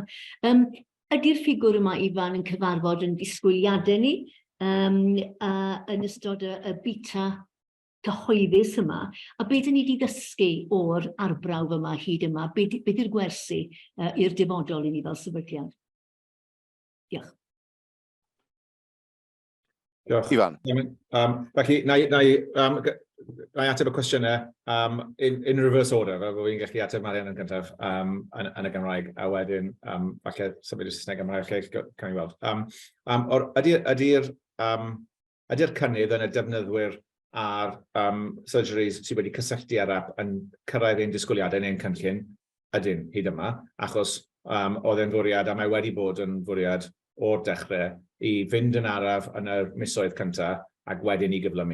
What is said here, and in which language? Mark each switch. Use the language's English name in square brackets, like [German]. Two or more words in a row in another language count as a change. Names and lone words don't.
[Welsh] Ydy'r ffigwr yma, Ifan, yn cyfarfod yn disgwyliadau ni yn ystod y bita cyhoeddus yma, a beth ni wedi ddysgu o'r arbrawf yma hyd yma, beth yw'r gwersi i'r dyfodol i ni fel sefydliad? Diolch. Diolch. Ifan. Felly, na i ateb y cwestiynau [English] in reverse order, [Welsh] fel bod fi'n gallu ateb Marian yn gyntaf yn y Gymraeg, a wedyn, falle symud y Saesneg Gymraeg, can i weld. Ydy'r cynnydd yn y defnyddwyr a'r surgeries sydd wedi cysylltu ar app yn cyrraedd ein disgwyliadau neu'n cynllun, ydyn hyd yma, achos oedd e'n fwriad, a mae wedi bod yn fwriad o'r dechrau, i fynd yn araf yn y misoedd cyntaf ac wedyn i gyflymu.